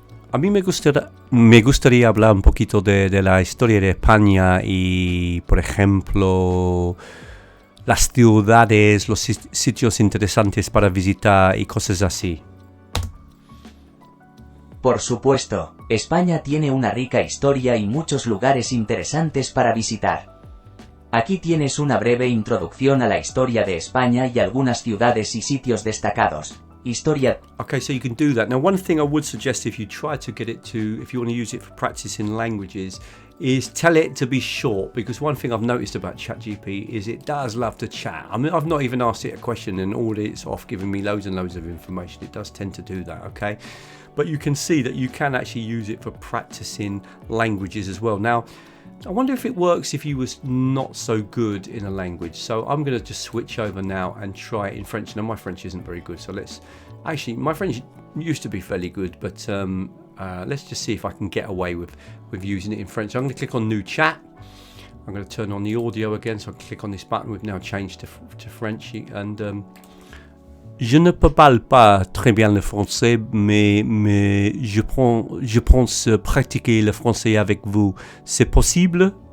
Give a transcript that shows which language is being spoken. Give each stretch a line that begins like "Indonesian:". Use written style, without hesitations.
Spanish: A mí me gustaría hablar un poquito de la historia de España y, por ejemplo, las ciudades, los sitios interesantes para visitar y cosas así. Por supuesto, España tiene una rica historia y muchos lugares interesantes para visitar. Aquí tienes una breve introducción a la historia de España y algunas ciudades y sitios destacados. Historia.
English: Okay, so you can do that. Now, one thing I would suggest if you try to get it to, if you want to use it for practicing languages, is tell it to be short, because one thing I've noticed about ChatGPT is it does love to chat. I mean, I've not even asked it a question and already it's off giving me loads and loads of information. It does tend to do that, okay? But you can see that you can actually use it for practicing languages as well. Now, I wonder if it works if you was not so good in a language. So I'm going to just switch over now and try it in French. Now, my French isn't very good, so actually, my French used to be fairly good, but let's just see if I can get away with using it in French. I'm going to click on New Chat. I'm going to turn on the audio again, so I can click on this button. We've now changed to French, and
French: je ne parle pas très bien le français, mais je pense pratiquer le français avec vous. C'est possible?